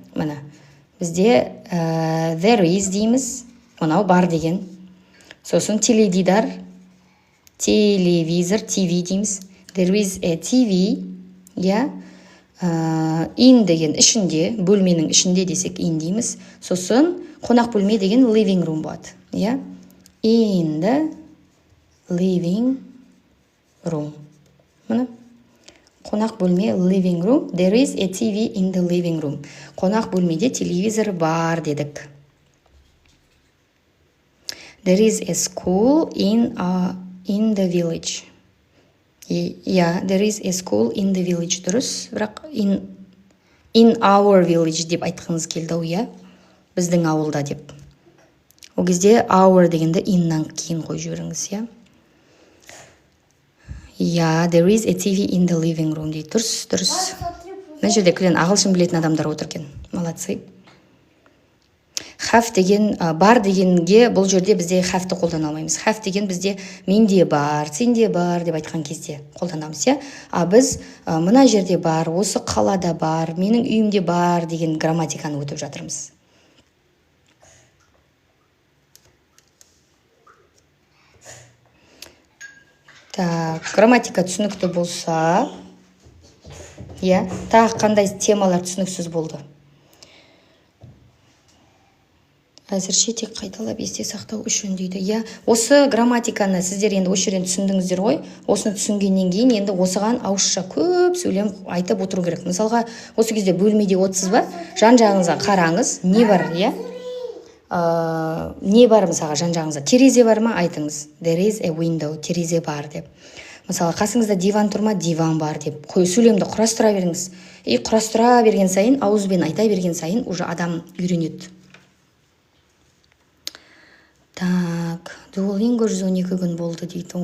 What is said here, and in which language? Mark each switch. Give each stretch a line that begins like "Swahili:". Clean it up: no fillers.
Kazakh: Міне, бізде there is дейміз, мынау бар деген. Сосын теледидар, телевизор, TV дейміз.
English: There is a TV, иә?
Kazakh: In деген ішінде, бөлменің ішінде десек in дейміз. Сосын қонақ бөлме деген living room болады, иә?
English: In the living room. Міне.
Kazakh: Қонақ бөлме living room.
English: There is a TV in the living room.
Kazakh: Қонақ бөлмеде телевизор бар дедік.
English: There is a school in the village. Yeah, there is a school in the village.
Kazakh: Дұрыс, бірақ
English: in our village
Kazakh: деп айтқыңыз келді, иә? Біздің ауылда деп. Ол кезде our дегенді inнан кейін қойып жіберіңіз, иә?
English: Yeah, there is a TV in the living room дейді.
Kazakh: Дұрыс. Мына жерде кілең ағылшын білетін адамдар отыр екен. Молодцы. Have деген, бар дегенге бұл жерде бізде have-ті қолдана алмаймыз. Have деген бізде менде бар, сенде бар деп айтқан кезде қолданамыз, иә? Біз мына жерде бар, осы қалада бар, менің үйімде бар деген грамматиканы өтіп жатырмыз. Так, грамматика түсінікті болса, иә, тағы қандай темалар түсініксіз болды? Әзірше тек қайталап есте сақтау үшін дейді. Иә, осы грамматиканы сіздер енді осы жерден түсіндіңіздер ғой. Осыны түсінгеннен кейін енді осыған ауызша көп сөйлем айтып отыру керек. Мысалға, осы кезде бөлмеде отырсыз ба? Жан-жағыңызға қараңыз, не бар, иә? Не бар мысалға жан-жағыңызда? Терезе бар ма? Айтыңыз.
English: There is a window,
Kazakh: терезе бар деп. Мысалы, қасыңызда диван тұр ма? Диван бар деп. Сөйлемді құрастыра беріңіз. Құрастыра берген сайын, ауызбен айта берген сайын уже адам үйренеді. Так, Duolingo 112 күн болды дейді.